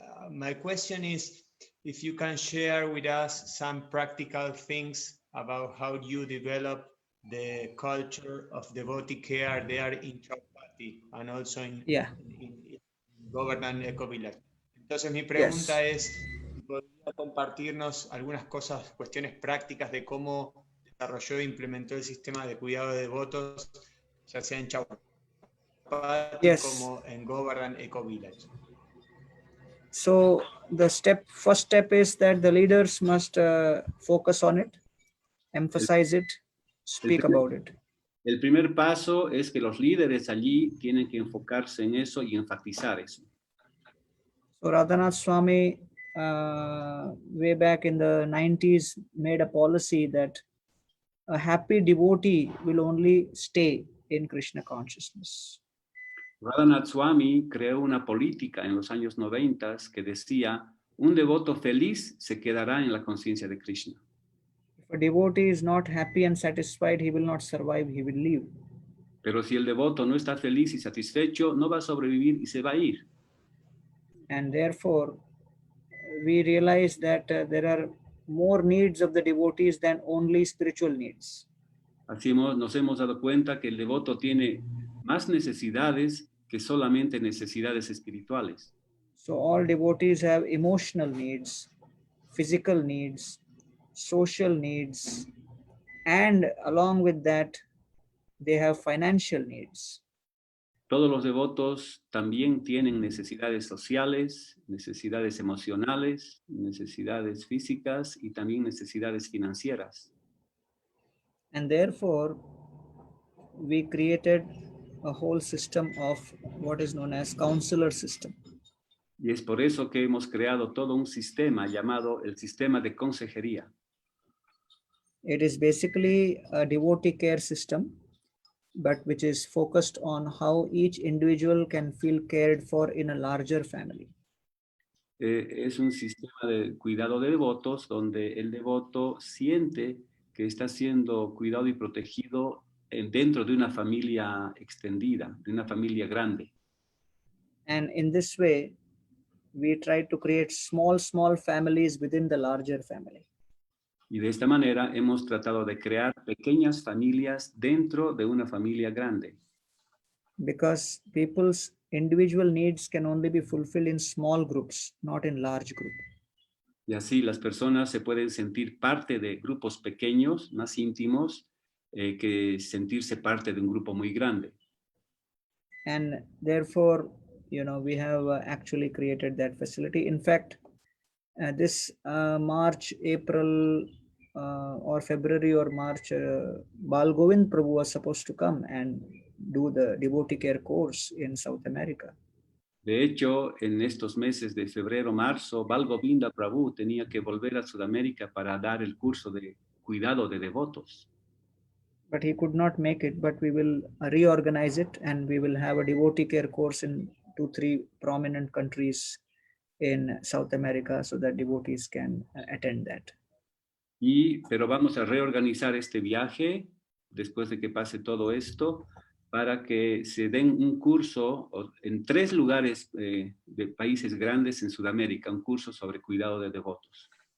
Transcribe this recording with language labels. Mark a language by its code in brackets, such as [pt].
[en] my question is, if you can share with us some practical things about how you develop the culture of devotee care there in Chowpatty and also in Government Eco Village. [es] Entonces mi pregunta es, ¿podría compartirnos algunas cosas, cuestiones prácticas de cómo desarrolló e implementó el sistema de cuidado de devotos, ya sea en Chowpatty como en Government Eco Village? [en] So the first step is that the leaders must focus on it, emphasize it, speak about it. [es] El primer paso es que los líderes allí tienen que enfocarse en eso y enfatizar eso. [en] So Radhanath Swami, way back in the 90s, made a policy that a happy devotee will only stay in Krishna consciousness. [es] Radhanath Swami creó una política en los años 90 que decía, un devoto feliz se quedará en la conciencia de Krishna. [en] If a devotee is not happy and satisfied, he will not survive, he will leave. [es] Pero si el devoto no está feliz y satisfecho, no va a sobrevivir y se va a ir. [en] And therefore, we realize that there are more needs of the devotees than only spiritual needs. [es] Así nos hemos dado cuenta que el devoto tiene más necesidades que solamente necesidades espirituales. [en] So all devotees have emotional needs, physical needs, social needs, and along with that, they have financial needs. [es] Todos los devotos también tienen necesidades sociales, necesidades emocionales, necesidades físicas y también necesidades financieras. [en] And therefore, we created a whole system of what is known as counselor system. [es] Y es por eso que hemos creado todo un sistema llamado el sistema de consejería. [en] It is basically a devotee care system, but which is focused on how each individual can feel cared for in a larger family. [es] es un sistema de cuidado de devotos donde el devoto siente que está siendo cuidado y protegido dentro de una familia extendida, de una familia grande. [en] And in this way, we try to create small families within the larger family. [es] Y de esta manera hemos tratado de crear pequeñas familias dentro de una familia grande. [en] Because people's individual needs can only be fulfilled in small groups, not in large groups. [es] Y así las personas se pueden sentir parte de grupos pequeños, más íntimos, que sentirse parte de un grupo muy grande. [en] And therefore, we have actually created that facility. In fact, this March, April, or February or March, Bal Govind Prabhu was supposed to come and do the devotee care course in South America. [es] De hecho, en estos meses de febrero, marzo, Bal Govinda Prabhu tenía que volver a Sudamérica para dar el curso de cuidado de devotos. [en] But he could not make it, but we will reorganize it and we will have a devotee care course in 2-3 prominent countries in South America so that devotees can attend that. [es] Pero vamos a reorganizar este viaje después de que pase todo esto para que se den un curso en 3 lugares de países grandes en Sudamérica, un curso sobre cuidado de devotos.